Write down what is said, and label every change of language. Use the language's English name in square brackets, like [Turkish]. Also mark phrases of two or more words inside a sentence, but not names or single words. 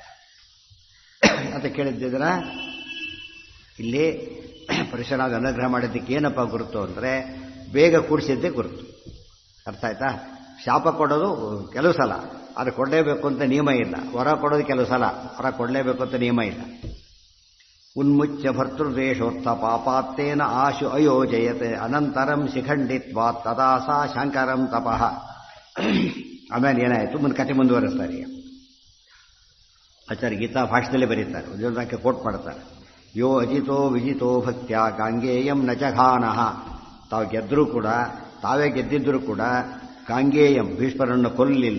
[Kannada] ಅಂತ ಕೇಳಿದ್ದಿದ್ರ ಇಲ್ಲಿ ಪರಶುರಾಮ ಅನುಗ್ರಹ ಮಾಡಿದ್ದಕ್ಕೆ ಏನಪ್ಪ ಗುರುತು ಅಂದರೆ ಬೇಗ ಕೂಡಿಸಿದ್ದೇ ಗುರುತು. ಅರ್ಥ ಆಯ್ತಾ? ಶಾಪ ಕೊಡೋದು ಕೆಲವು ಸಲ, ಅದು ಕೊಡಲೇಬೇಕು ಅಂತ ನಿಯಮ ಇಲ್ಲ. ವರ ಕೊಡೋದು ಕೆಲವು ಸಲ, ವರ ಕೊಡಲೇಬೇಕು ಅಂತ ನಿಯಮ ಇಲ್ಲ. [Sanskrit] ಉನ್ಮುಚ್ಯ ಭರ್ತೃದೇಶೋತ್ಥ ಪಾಪಾತ್ತೇನ ಆಶು ಅಯೋಜಯತೆ ಅನಂತರಂ ಶಿಖಂಡಿತ್ವಾತ್ ತದಾ ಸಾ ಶಂಕರಂ ತಪಃ. [Kannada] ಆಮೇಲೆ ಏನಾಯಿತು, ಮುಂದೆ ಕತೆ ಮುಂದುವರೆಸ್ತಾರೆ. ಈಗ ಆಚಾರ್ಯ ಗೀತಾ ಭಾಷೆದಲ್ಲಿ ಬರೀತಾರೆ, ಒಂದೊಂದಕ್ಕೆ ಕೋಟ್ ಮಾಡ್ತಾರೆ. [Sanskrit] ಯೋ ಅಜಿತೋ ವಿಜಿತೋ ಭಕ್ತ್ಯ ಗಾಂಗೇಯಂ ನ ಜಘಾನಃ. [Kannada] ತಾವು ಗೆದ್ದರೂ ಕೂಡ, ತಾವೇ ಗೆದ್ದಿದ್ದರೂ ಕೂಡ ಗಾಂಗೇಯಂ ಭೀಷ್ಮರನ್ನು ಕೊಲ್ಲಲಿಲ್ಲ.